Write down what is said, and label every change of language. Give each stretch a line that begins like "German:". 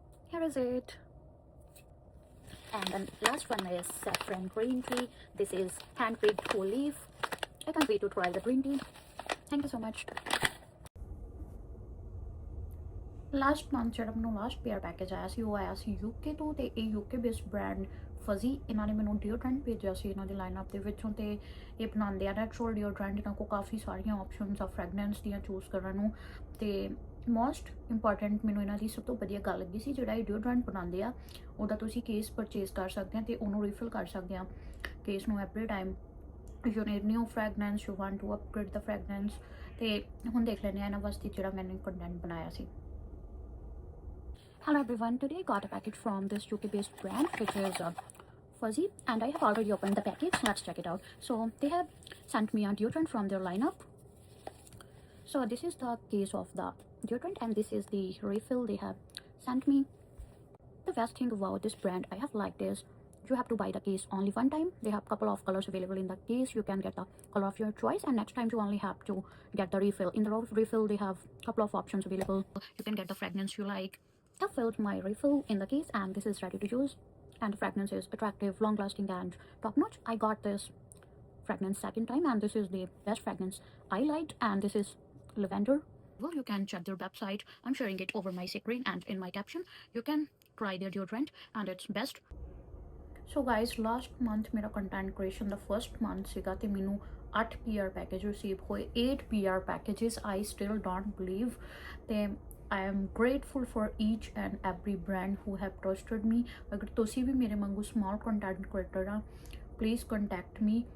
English: Here is it. And then last one is saffron green tea. This is hand-picked whole leaf. I can't wait to try the green tea. Thank you so much.
Punjabi: Last month ਜਿਹੜਾ ਮੈਨੂੰ last PR package ਆਇਆ ਸੀ ਉਹ ਆਇਆ ਸੀ UK ਤੋਂ। ਤੇ ਇਹ UK based brand ਫਜ਼ੀ, ਇਹਨਾਂ ਨੇ ਮੈਨੂੰ ਡਿਓਡਰੈਂਟ ਭੇਜਿਆ ਸੀ ਇਹਨਾਂ ਦੇ ਲਾਈਨਅਪ ਦੇ ਵਿੱਚੋਂ। ਤੇ ਇਹ ਬਣਾਉਂਦੇ ਆ ਨੈਚੁਰਲ ਡਿਓਡਰੈਂਟ। ਇਹਨਾਂ ਕੋਲ ਕਾਫੀ ਸਾਰੀਆਂ ਆਪਸ਼ਨਸ ਆ ਫ੍ਰੈਗਨੈਂਸ ਦੀਆਂ ਚੂਜ਼ ਕਰਨ ਨੂੰ। ਤੇ ਮੋਸਟ ਇੰਪੋਰਟੈਂਟ ਮੈਨੂੰ ਇਹਨਾਂ ਦੀ ਸਭ ਤੋਂ ਵਧੀਆ ਗੱਲ ਲੱਗੀ ਸੀ, ਜਿਹੜਾ ਇਹ ਡਿਓਡਰੈਂਟ ਬਣਾਉਂਦੇ ਆ ਉਹਦਾ ਤੁਸੀਂ ਕੇਸ ਪਰਚੇਸ ਕਰ ਸਕਦੇ ਆ ਤੇ ਉਹਨੂੰ ਰੀਫਿਲ ਕਰ ਸਕਦੇ ਆ ਕੇਸ ਨੂੰ
English: Every time you need new fragrance, you want to upgrade the fragrance.
Punjabi: ਤੇ ਹੁਣ ਦੇਖ ਲੈਂਦੇ ਆ ਇਹਨਾਂ ਵਾਸਤੇ ਜਿਹੜਾ ਮੈंने ਕੰਟੈਂਟ ਬਣਾਇਆ ਸੀ।
English: Hello everyone, today I got a package from this UK based brand which is Fuzzy, and I have already opened the package. Let's check it out. So they have sent me a deodorant from their lineup. So this is the case of the deodorant and this is the refill they have sent me. The best thing about this brand I have liked is you have to buy the case only one time. They have couple of colors available in the case. You can get the color of your choice, and next time you only have to get the refill. In the refill they have couple of options available. You can get the fragrance you like. I filled my refill in the case and this is ready to use, and the fragrance is attractive, long lasting and top notch. I got this fragrance second time and this is the best fragrance I liked, and this is lavender. Well, you can check their website. I'm sharing it over my screen and in my caption. You can try their deodorant and it's best.
Punjabi: So guys last month ਮੇਰਾ content creation ਦਾ first month ਸੀਗਾ ਤੇ ਮੈਨੂੰ 8 PR package receive ਹੋਏ, 8 PR packages.
English: I still don't believe. ਤੇ I am grateful for each and every brand who have trusted me.
Punjabi: ਅਗਰ ਤੁਸੀਂ ਵੀ ਮੇਰੇ ਵਾਂਗੂ ਸਮਾਲ ਕੰਟੈਂਟ ਕ੍ਰੀਏਟਰ ਆ,
English: Please contact me.